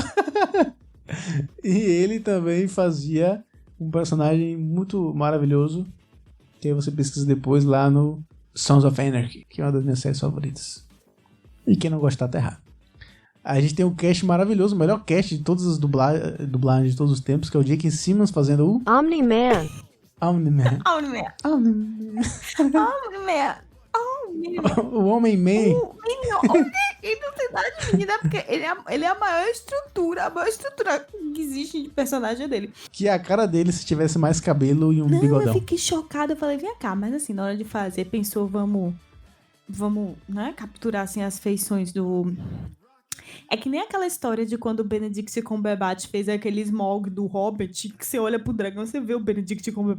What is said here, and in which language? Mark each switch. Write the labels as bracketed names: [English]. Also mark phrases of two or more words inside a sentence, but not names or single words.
[Portuguese] E ele também fazia um personagem muito maravilhoso, que aí você pesquisa depois lá no Sons of Anarchy, que é uma das minhas séries favoritas. E quem não gostar tá errado. A gente tem um cast maravilhoso, o melhor cast de todas as dublagens de todos os tempos, que é o J.K. Simmons fazendo o Omni-Man. Omni-Man. Omni-Man. Omni-Man. O Homem-Man. Ele não tem nada de menina, porque ele é a maior estrutura que existe de personagem dele. Que é a cara dele se tivesse mais cabelo e um bigodão. Eu fiquei chocada, eu falei, vem cá, mas assim, na hora de fazer, pensou, vamos, né, capturar assim as feições do É que nem aquela história de quando o Benedict Cumberbatch fez aquele Smaug do Hobbit, que você olha pro dragão, você vê o Benedict Cumberbatch.